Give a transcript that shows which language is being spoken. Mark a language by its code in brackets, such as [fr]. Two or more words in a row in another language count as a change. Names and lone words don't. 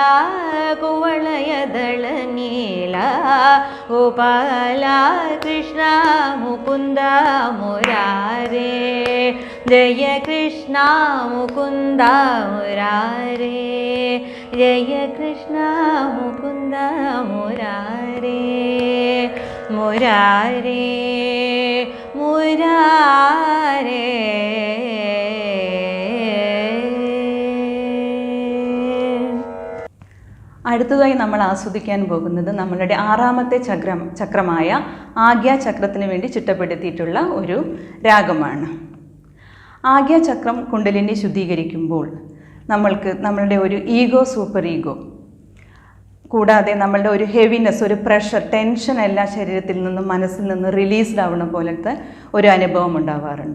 [sa] Kuvalaya Dala Neela, Gopala, Krishna Mukunda Murare, Jaya Krishna Mukunda Murare, Jaya Krishna Mukunda Murare, Murare, Murare. [ml] അടുത്തതായി നമ്മൾ ആസ്വദിക്കാൻ പോകുന്നത് നമ്മളുടെ ആറാമത്തെ ചക്രമായ ആഗ്യ ചക്രത്തിന് വേണ്ടി ചിട്ടപ്പെടുത്തിയിട്ടുള്ള ഒരു രാഗമാണ്. ആഗ്യ ചക്രം കുണ്ടലിനി ശുദ്ധീകരിക്കുമ്പോൾ നമ്മളുടെ ഒരു ഈഗോ, [en] super ego, [ml] കൂടാതെ നമ്മളുടെ ഒരു ഹെവിനെസ്, ഒരു പ്രഷർ, ടെൻഷൻ എല്ലാ ശരീരത്തിൽ നിന്നും മനസ്സിൽ നിന്നും റിലീസ്ഡ് ആവുന്ന പോലത്തെ ഒരു അനുഭവം ഉണ്ടാവാറുണ്ട്.